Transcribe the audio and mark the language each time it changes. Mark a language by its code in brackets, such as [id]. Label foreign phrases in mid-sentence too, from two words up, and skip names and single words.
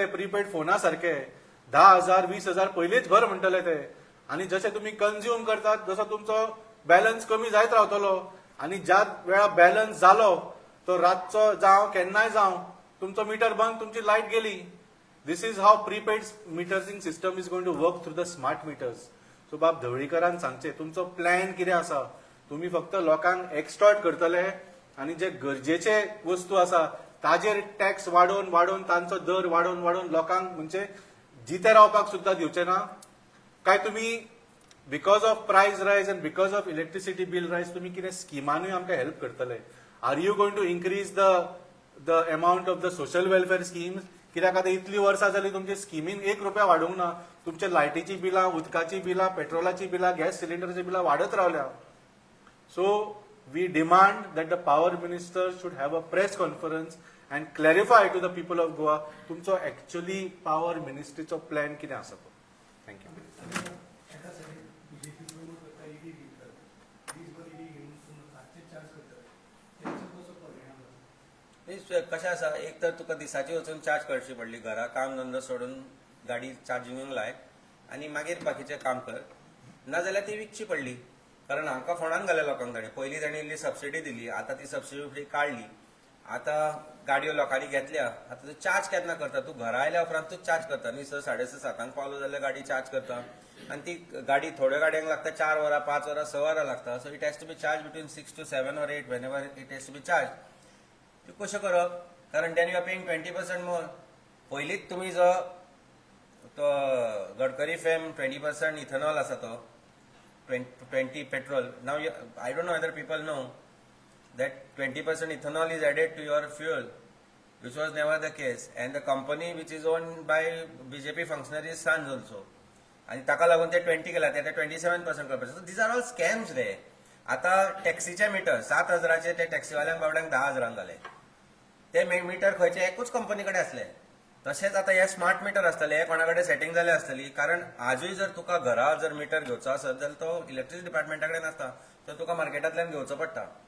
[kok] प्रीपेड फोना सारखे 10,000, 20,000 पयलींच भर म्हणटले ते. आनी जशे तुमी कंज्यूम करतात जसो तुमचो बॅलन्स कमी जायत रावतलो. आनी ज्या वेळा बॅलन्स जालो तो रातचो जावं केन्नाय जावं तुमचो मिटर बंद, तुमची लायट गेली. [en] This is how prepaid metering system is going to work through the smart meters. [kok] सो बाब धवळीकरान सांगचे तुमचो प्लॅन कितें आसा. तुम्ही फक्त लोकांक एक्सटॉर्ट करतले आनी जे गरजेचे वस्तू आसा ताजेर टॅक्स वाडोवन वाडोवन तांचो दर वाडोवन वाडोवन लोकांक म्हणजे जिते रावपाक सुद्दां दिवचे ना. काय तुम्ही [en] because of price rise and because of electricity bill rise [kok] तुम्ही कितें स्किमांनी आमकां हेल्प करतले? [en] Are you going to increase the amount of the social welfare schemes? [kok] कित्याक आतां इतली वर्सां जाली तुमचे स्किमीन 1 रुपया वाडूंक ना. तुमचे लायटीची बिलां, उदकाची बिलां, पेट्रोलाची बिलां, गॅस सिलिंडरची बिलां वाडत रावल्या. [en] So we demand that the power minister should have a press conference and clarify to the people of Goa तुमचो actually power ministry चो plan [kok] कितें आसा तो. [en] Thank you. [kok] कशें आसा, एक तर तुका दिसाची वचून चार्ज करची पडली. घरा काम धंदो सोडून गाडी चार्जिंगेक लाय आनी मागीर बाकीचें काम कर. नाजाल्यार ती विकची पडली. कारण हांकां फोंडान घाल्या लोकांक ताणें. पयलीं ताणें इल्ली सबसिडी दिली, आतां ती सबसिडी काडली. आतां गाडयो लोकांनी घेतल्या. आतां तूं चार्ज केन्ना करता? तूं घरा आयल्या उपरांत तूच चार्ज करता न्ही. 6, 6:30, 7 पावलो जाल्यार गाडी चार्ज करता. आनी ती गाडी थोड्या गाडयांक लागता 4 वरां, 5 वरां, 6 वरां लागता. [en] So it has to be charge between 6 to 7 or 8 whenever it has to be charged. [kok] ती कशें करप? कारण [en] then you are paying 20% more. [kok] पयलींच तुमी जो तो गडकरी फेम 20% इथेनॉल आसा तो 20 petrol. [en] Now I don't know whether people know that 20% ethanol is added to your fuel, which was never the case. And the company which is owned by BJP functionaries' sons also. [kok] आणि ताका लागून ते 20 केला, ते 27% करपाचे. [en] So these are all scams रे. [kok] आता टॅक्सीचे मीटर 7,000चे ते टॅक्सीवाल्यांक बाबड्यांक 10,000 घाले. ते मीटर खंयचे एकूच कंपनी कडेन आसले. तशेंच आता हे स्मार्ट मीटर आसतले, हे कोणा कडेन सेटिंग जाले आसतली. कारण आजूय जर तुका घरा जर मीटर घेवचो आसत जाल्यार तो इलेक्ट्रिसिटी डिपार्टमेंटा कडेन आसता, तर तुका मार्केटांतल्यान घेवचो पडटा.